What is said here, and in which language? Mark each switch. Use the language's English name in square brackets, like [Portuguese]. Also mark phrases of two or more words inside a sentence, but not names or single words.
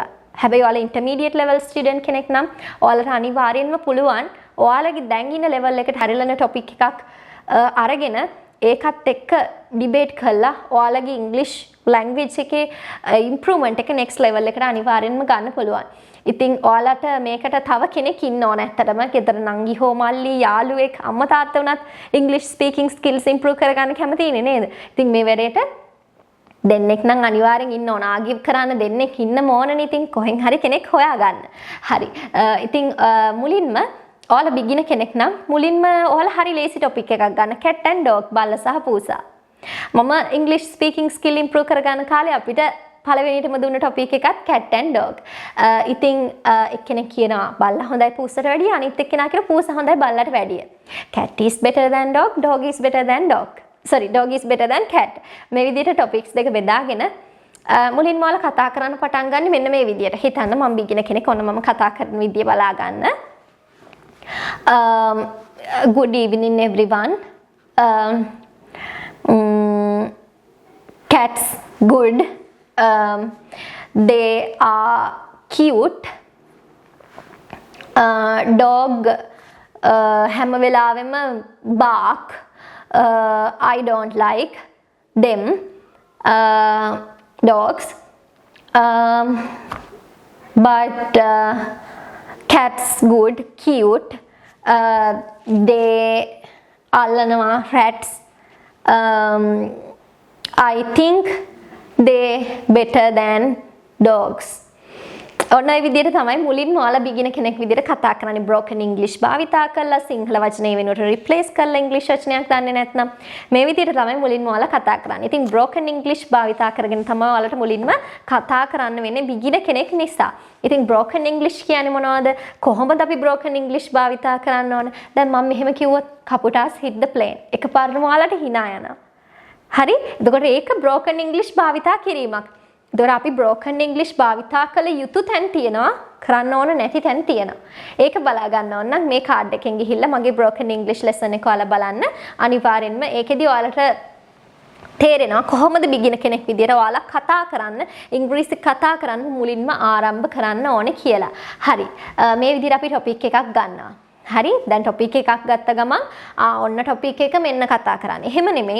[Sinhala] හැබැයි ඔයාලා [English] intermediate level student [Sinhala] කෙනෙක් නම් ඔයාලට අනිවාර්යෙන්ම පුළුවන් ඔයාලගේ දැන් ඉන්න level එකට හරියන topic එකක් අරගෙන ඒකත් එක්ක debate කරලා ඔයාලගේ [English] English language [Sinhala] එකේ improvement එක [English] next level [Sinhala] එකට අනිවාර්යෙන්ම ගන්න පුළුවන්. ඉතින් ඔයාලට මේකට තව කෙනෙක් ඉන්න ඕන ඇත්තටම. ගෙදර නංගි හෝ මල්ලි යාළුවෙක් අම්මා තාත්තා වුණත් [English] English speaking skills improve [Sinhala] කරගන්න කැමතිනේ නේද? ඉතින් මේ වැඩේට දෙන්නෙක් නම් අනිවාර්යෙන් ඉන්න ඕන. ආගිව් කරන්න දෙන්නෙක් ඉන්නම ඕනනේ. ඉතින් කොහෙන් හරි කෙනෙක් හොයාගන්න. හරි. ඉතින් මුලින්ම ඔයාලා beginner කෙනෙක් නම් මුලින්ම ඔයාලා හරි [English] lazy topic [Sinhala] එකක් ගන්න. [English] cat and dog [Sinhala] බල්ලා සහ පූසා. මම [English] English speaking skill improve [Sinhala] කරගන්න කාලේ අපිට පළවෙනිටම දුන්න topic එකත් [English] cat and dog. [Sinhala] ඉතින් එක්කෙනෙක් කියනවා බල්ලා හොඳයි පූසට වැඩිය. අනිත් එක්කෙනා කියනවා පූසා හොඳයි බල්ලාට වැඩිය. [English] Cat is better than dog, dog is better than dog. Sorry, dog is better than cat. [Sinhala] මේ විදිහට topics දෙක බෙදාගෙන මුලින්ම ඔයාලා කතා කරන්න පටන් ගන්න මෙන්න මේ විදිහට. හිතන්න මම beginner කෙනෙක්. ඔන්න මම කතා කරන විදිය බලා ගන්න. [English] Good evening everyone. Cats good. They are cute. [Sinhala] Dog හැම වෙලාවෙම bark. [English] I don't like them. Dogs. But cats good, cute. They අල්ලනවා rats. I think they better than dogs. [Sinhala] ඔන්න ඒ විදිහට තමයි මුලින්ම ඔයාලා beginner කෙනෙක් විදිහට කතා කරන්නේ. [English] broken English [Sinhala] භාවිතා කරලා සිංහල වචනේ වෙනුවට replace කරලා English වචනයක් දන්නේ නැත්නම් මේ විදිහට තමයි මුලින්ම ඔයාලා කතා කරන්නේ. ඉතින් [English] broken English [Sinhala] භාවිතා කරගෙන තමයි ඔයාලට මුලින්ම කතා කරන්න වෙන්නේ beginner කෙනෙක් නිසා. ඉතින් [English] broken English [Sinhala] කියන්නේ මොනවද? කොහොමද අපි [English] broken English [Sinhala] භාවිතා කරන්න ඕන? දැන් මම මෙහෙම කිව්වොත් කපුටාස් [English] hit the plane. [Sinhala] එකපාරටම ඔයාලට hina යනවා. හරි? එතකොට ඒක [English] broken English [Sinhala] භාවිතා කිරීමක්. ඒතකොට අපි [English] broken English [Sinhala] භාවිතා කළ යුතු තැන් තියෙනවා, කරන්න ඕන නැති තැන් තියෙනවා. ඒක බලා ගන්න ඕන නම් මේ කාඩ් එකෙන් ගිහිල්ලා මගේ [English] broken English lesson [Sinhala] එක ඔයාලා බලන්න. අනිවාර්යෙන්ම ඒකෙදි ඔයාලට තේරෙනවා කොහොමද බිගිනර් කෙනෙක් විදියට ඔයාලා කතා කරන්න, ඉංග්‍රීසි කතා කරන්න මුලින්ම ආරම්භ කරන්න ඕනේ කියලා. හරි. මේ විදිහට අපි topic එකක් ගන්නවා. හරි. දැන් topic එකක් ගත්ත ගමන් ඔන්න topic එක මෙන්න කතා කරන්න. එහෙම නෙමෙයි.